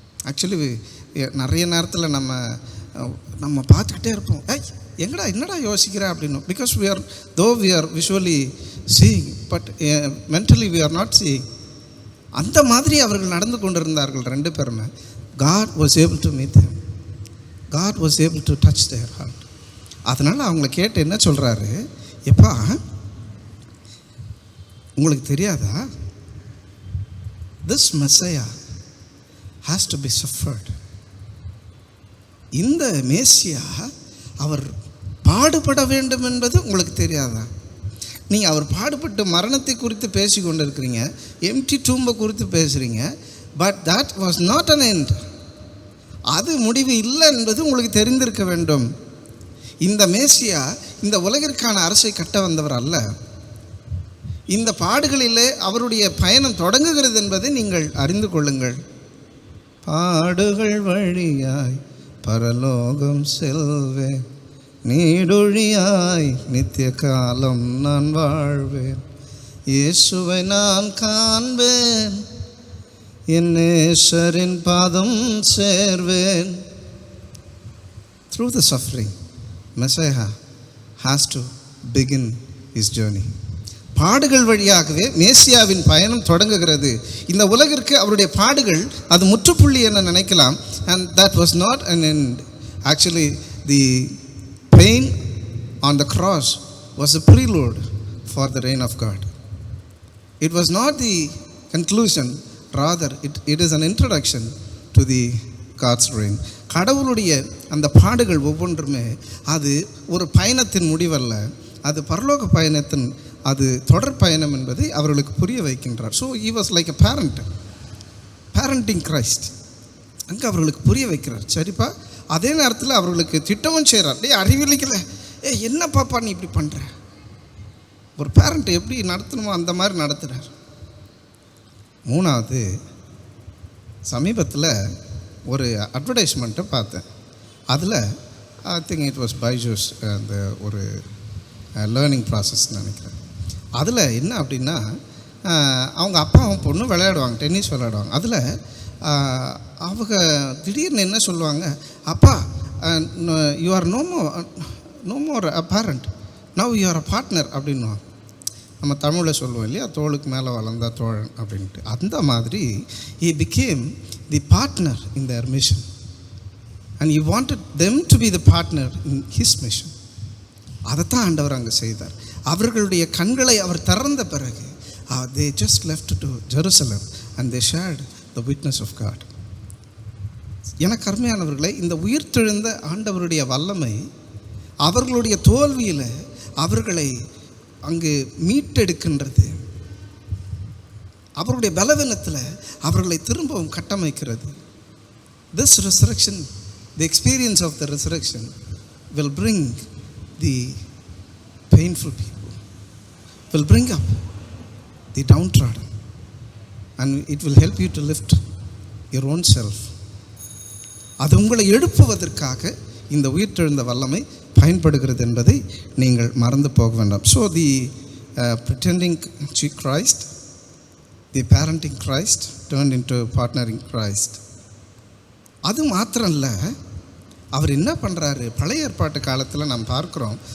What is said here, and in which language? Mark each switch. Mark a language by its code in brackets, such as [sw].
[ta] Actually நிறைய நேரத்தில் நம்ம பார்த்துக்கிட்டே இருப்போம், என்னடா யோசிக்கிற அப்படின்னு. [en] Because we are visually seeing but mentally we are not seeing. [ta] அந்த மாதிரி அவர்கள் நடந்து கொண்டிருந்தார்கள் 2 பேருமே. [en] God was able to meet them. God was able to touch their heart. [ta] அதனால் அவங்கள கேட்டு என்ன சொல்கிறாரு, எப்பா உங்களுக்கு தெரியாதா, [en] this Messiah has to be suffered. [ta] இந்த மேசியா அவர் பாடுபட வேண்டும் என்பது உங்களுக்கு தெரியாதா? நீங்கள் அவர் பாடுபட்டு மரணத்தை குறித்து பேசி கொண்டு இருக்கிறீங்க, [en] empty டூம்பை [ta] குறித்து பேசுகிறீங்க. [en] But that was not an end. [ta] அது முடிவு இல்லை என்பது உங்களுக்கு தெரிந்திருக்க வேண்டும். இந்த மேசியா இந்த உலகிற்கான அரசை கட்ட வந்தவர் அல்ல. இந்த பாடுகளிலே அவருடைய பயணம் தொடங்குகிறது என்பதை நீங்கள் அறிந்து கொள்ளுங்கள். பாடுகள் வழியாய் பரலோகம் செல்வேன், நீடொழியாய் நித்திய காலம் நான் வாழ்வேன், இயேசுவை நான் காண்பேன், என் நேசரின் பாதம் சேர்வேன். [en] Through the suffering, Messiah has to begin his journey. [ta] பாடுகள் வழியாகவே மேசியாவின் பயணம் தொடங்குகிறது. இந்த உலகிற்கு அவருடைய பாடுகள் அது முற்றுப்புள்ளி என நினைக்கலாம். [en] And that was not an end. Actually, the pain on the cross was a prelude for the reign of God. It was not the conclusion, rather it is an introduction to the God's reign. [ta] கடவுளுடைய அந்த பாடுகள் ஒவ்வொன்றுமே அது ஒரு பயணத்தின் முடிவல்ல, அது பரலோக பயணத்தின் அது தொடர் பயணம் என்பதை அவர்களுக்கு புரிய வைக்கின்றார். [en] So he was like a parent, parenting Christ. [ta] அங்கே அவர்களுக்கு புரிய வைக்கிறார். சரிப்பா, அதே நேரத்தில் அவர்களுக்கு திட்டமும் செய்கிறார். அறிவிலிக்கல, என்ன பாப்பா நீ இப்படி பண்ணுற? ஒரு பேரண்ட் எப்படி நடத்தணுமோ அந்த மாதிரி நடத்துகிறார். மூணாவது, சமீபத்தில் ஒரு அட்வர்டைஸ்மெண்ட்டை பார்த்தேன். அதில் [en] I think it was Byju's, [ta] அந்த ஒரு [en] learning process [ta] நினைக்கிறேன். அதில் என்ன அப்படின்னா, அவங்க அப்பாவும் பொண்ணும் விளையாடுவாங்க, டென்னிஸ் விளையாடுவாங்க. அதில் அவங்க திடீர்னு என்ன சொல்லுவாங்க, அப்பா [en] you are no more a parent, now you are a partner [ta] அப்படின்வாங்க. நம்ம தமிழில் சொல்லுவோம் இல்லையா, தோளுக்கு மேலே வளர்ந்தா தோழன் அப்படின்ட்டு. அந்த மாதிரி [en] he became the partner in their mission and he wanted them to be the partner in his mission. [ta] அதைத்தான் ஆண்டவர் அங்கே செய்தார். அவர்களுடைய கண்களை அவர் திறந்த பிறகு [en] they just left to Jerusalem and they shared the witness of God. [ta] எனக்கு அருமையானவர்களே, இந்த உயிர்த்தெழுந்த ஆண்டவருடைய வல்லமை அவர்களுடைய தோல்வியில் அவர்களை அங்கு மீட்டெடுக்கின்றது. அவருடைய பலவீனத்தில் அவர்களை திரும்பவும் கட்டமைக்கிறது. [en] This resurrection, the experience of the resurrection will bring the painful people, will bring up the downtrodden, and it will help you to lift your own self. [ta] அது உங்களை எழுப்புவதற்காக இந்த உயிர்த்தெழுந்த வல்லமை பயன்படுகிறது என்பதை நீங்கள் மறந்து போக வேண்டாம். [en] So the pretending Christ, the parenting Christ turned into partnering Christ. [ta] அது மாத்திரம் இல்லை, அவர் என்ன பண்ணுறாரு, பழைய ஏற்பாட்டு காலத்தில் நாம் பார்க்குறோம்.